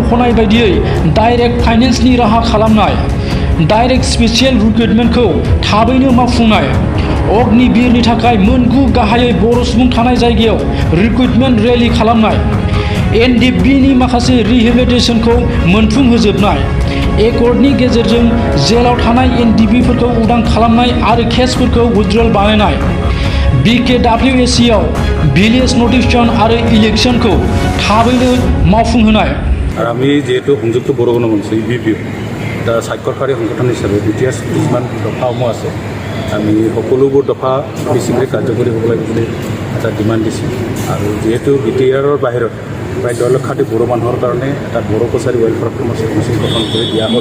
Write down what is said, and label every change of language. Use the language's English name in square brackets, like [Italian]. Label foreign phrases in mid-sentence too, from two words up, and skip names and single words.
[Bodo] मख'नाय बायदियै डाइरेक्ट फाइनेन्सनि राहा खालामनाय, डाइरेक्ट स्पेसियेल रिक्रुटमेन्टखौ थाबैनो मावफुंनाय, अग्निवीरनि थाखाय मोन 9 गाहायै बर' सुबुं थानाय जायगायाव रिक्रुटमेन्ट रेलि खालामनाय, एनडिएफबिनि माखासे रिहेबिलिटेसनखौ मोनफुंहोजोबनाय, एकर्डनि गेजेरजों जेलाव थानाय एनडिएफबिफोरखौ उदां खालामनाय आरो केसफोरखौ उइथड्रल बानायनाय, बिकेडब्लिउएसिआव भिलेज नटिफिकेशन आरो इलेक्शनखौ थाबैनो मावफुंहोनाय। [Assamese] আমি যেহেতু সংযুক্ত বড়ো গণমঞ্চ ইউবিপি এটা স্বাক্ষৰকাৰী সংগঠন হিচাপে বিটিআৰ কিছুমান দফাসমূহ আছে, আমি সকলোবোৰ দফা বেছিকৈ কাৰ্যকৰী হ'ব লাগে বুলি এটা ডিমাণ্ড দিছোঁ। আৰু যিহেতু বিটিআৰৰ বাহিৰত প্ৰায় 10 লক্ষাধিক বড়ো মানুহৰ কাৰণে এটা বড়ো কছাৰী ৱেলফেয়াৰ কাউন্সিল গঠন কৰি দিয়া হ'ল।